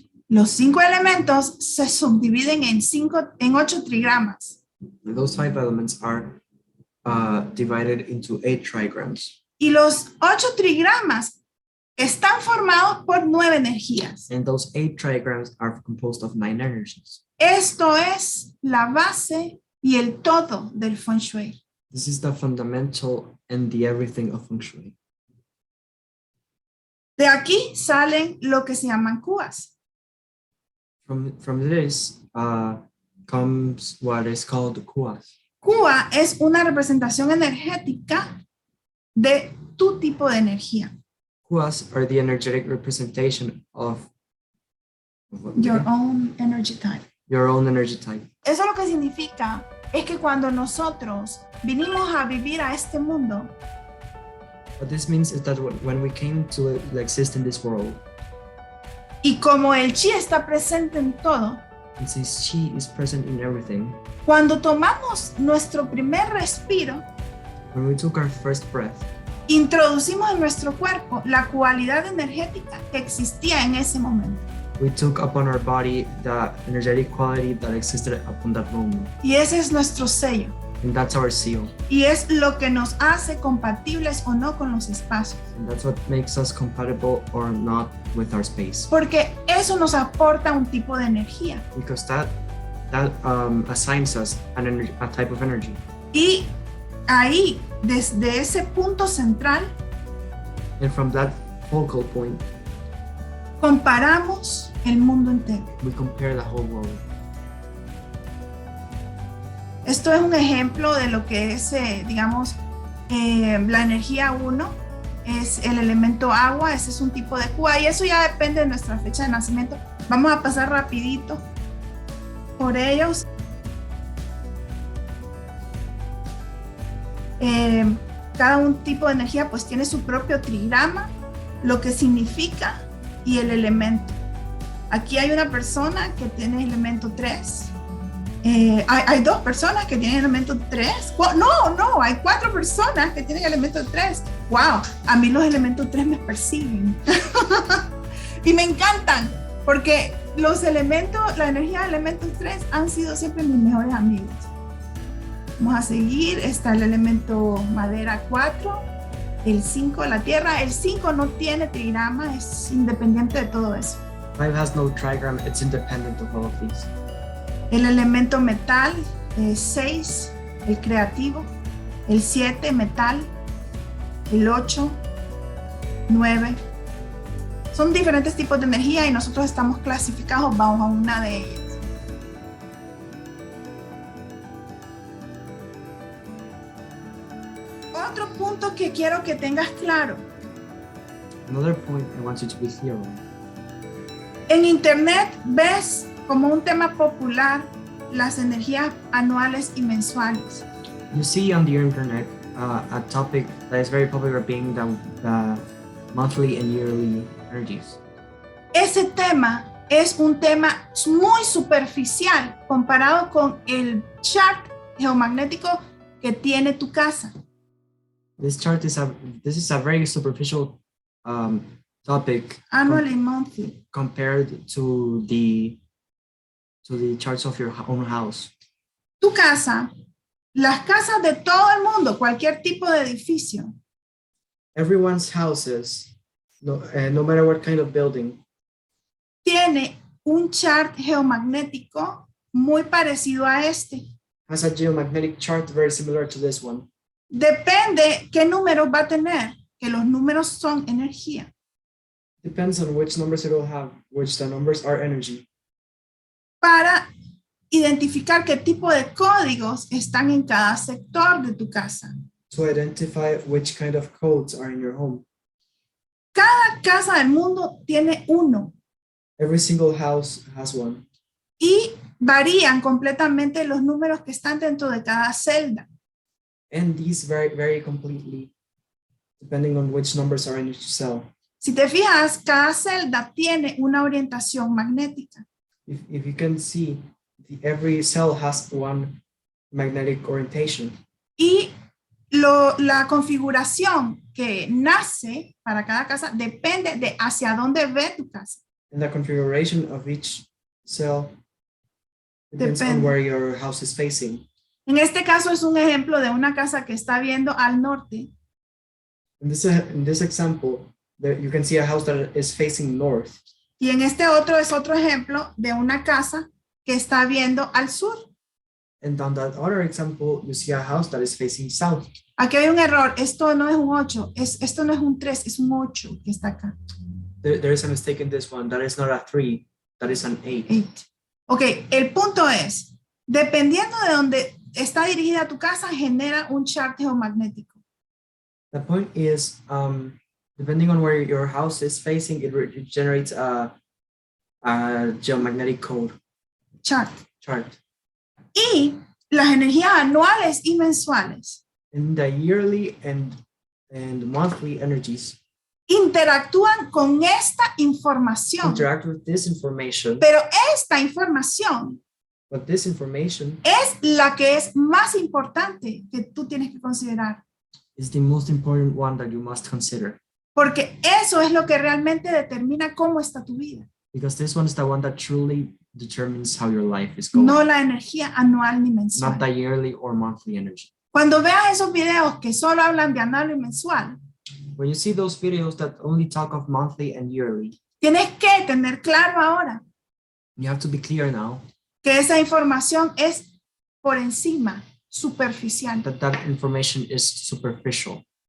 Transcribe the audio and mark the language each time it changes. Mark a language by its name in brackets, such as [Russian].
[Spanish] Los 5 elementos se subdividen en 8 trigramas. [English] Those 5 elements are divided into 8 trigrams. [Spanish] Y los 8 trigramas están formados por 9 energías. [English] And those 8 trigrams are composed of 9 energies. [Spanish] Esto es la base y el todo del Feng Shui. [English] This is the fundamental and the everything of Feng Shui. [Spanish] De aquí salen lo que se llaman kuas. [English] From this comes what is called kuas. [Spanish] Kua es una representación energética de tu tipo de energía. [English] Kuas are the energetic representation of Your own energy type. your own energy type. [Spanish] Eso lo que significa es que cuando nosotros vinimos a vivir a este mundo, [English] What this means is that when we came to exist in this world, [Spanish] y como el chi está presente en todo, [English] and since Chi is present in everything, [Spanish] cuando tomamos nuestro primer respiro, [English] when we took our first breath, [Spanish] introducimos en nuestro cuerpo la cualidad energética que existía en ese momento. [English] we took upon our body the energetic quality that existed upon that moment. [Spanish] Y ese es nuestro sello. [English] And that's our seal. [Spanish] Y es lo que nos hace compatibles o no con los espacios. [English] And that's what makes us compatible or not with our space. [Spanish] Porque eso nos aporta un tipo de energía. [English] Because that assigns us a type of energy. [Spanish] Y ahí, desde ese punto central, [English] And from that focal point, [Spanish] comparamos el mundo entero. [English] we compare the whole world. [Spanish] Esto es un ejemplo de lo que es, digamos, la energía 1, es el elemento agua, ese es un tipo de Kua y eso ya depende de nuestra fecha de nacimiento. Vamos a pasar rapidito por ellos. Cada un tipo de energía pues tiene su propio trigrama, lo que significa y el elemento. Aquí hay una persona que tiene elemento 3. Hay 2 personas que tienen elemento 3. No, hay 4 personas que tienen elemento 3. Wow, a mí los elementos 3 me persiguen. Y me encantan, porque los elementos, la energía de elementos 3 han sido siempre mis mejores amigos. Vamos a seguir, está el elemento madera 4, el 5 la tierra. El 5 no tiene trigrama, es independiente de todo eso. [English] 5 has no trigram, it's independent of all of these. [Spanish] El elemento metal, 6, el creativo, el 7, metal, el 8, 9. Son diferentes tipos de energía y nosotros estamos clasificados bajo una de ellas. Otro punto que quiero que tengas claro. [English] Another point I want you to be clear on. [Spanish] En internet ves como un tema popular las energías anuales y mensuales. [English] You see on the internet a topic that is very popular being the monthly and yearly energies. [Spanish] Ese tema es un tema muy superficial comparado con el chart geomagnético que tiene tu casa. [English] This is a very superficial topic Annual y monthly. compared to the charts of your own house. [Spanish] Tu casa, las casas de todo el mundo, cualquier tipo de edificio, [English] Everyone's houses, no matter what kind of building, [Spanish] tiene un chart geomagnético muy parecido a este. [English] has a geomagnetic chart very similar to this one. [Spanish] Depende qué números va a tener, que los números son energía. [English] Depends on which numbers it will have, which the numbers are energy. [Spanish] Para identificar qué tipo de códigos están en cada sector de tu casa. [English] To identify which kind of codes are in your home. [Spanish] Cada casa del mundo tiene uno [English] Every single house has one. [Spanish] y varían completamente los números que están dentro de cada celda. [English] And these vary completely depending on which numbers are in each cell. [Spanish] Si te fijas, cada celda tiene una orientación magnética. [English] If you can see, every cell has one magnetic orientation. [Spanish] Y la configuración que nace para cada casa depende de hacia dónde ve tu casa. [English] And the configuration of each cell depends on [Spanish] Depende. [English] where your house is facing. [Spanish] En este caso es un ejemplo de una casa que está viendo al norte. [English] In this example, there you can see a house that is facing north. [Spanish] Y en este otro es otro ejemplo de una casa que está viendo al sur. [English] And on that other example, you see a house that is facing south. [Spanish] Aquí hay un error. Esto no es un 8. Esto no es un 3, es un 8 que está acá. [English] There is a mistake in this one. That is not a 3, that is an 8. 8. [Spanish] Ok, el punto es, dependiendo de dónde está dirigida tu casa, genera un chart geomagnético. [English] The point is, depending on where your house is facing, it generates a geomagnetic code Chart. chart. [Spanish] Y las energías anuales y mensuales [English] And the yearly and monthly energies [Spanish] interactúan con esta información. [English] interact with this information, [Spanish] Pero esta información [English] but this information [Spanish] es la que es más importante que tú tienes que considerar. [English] Is the most important one that you must consider, [Spanish] Porque eso es lo que realmente determina cómo está tu vida. [English] because this one is the one that truly determines how your life is going, [Spanish] No la energía anual ni mensual. [English] not the yearly or monthly energy. [Spanish] Cuando veas esos videos que solo hablan de anual y mensual, [English] When you see those videos that only talk of monthly and yearly, [Spanish] tienes que tener claro ahora [English] you have to be clear now [Spanish] que esa información es por encima, superficial. [English] that information is superficial.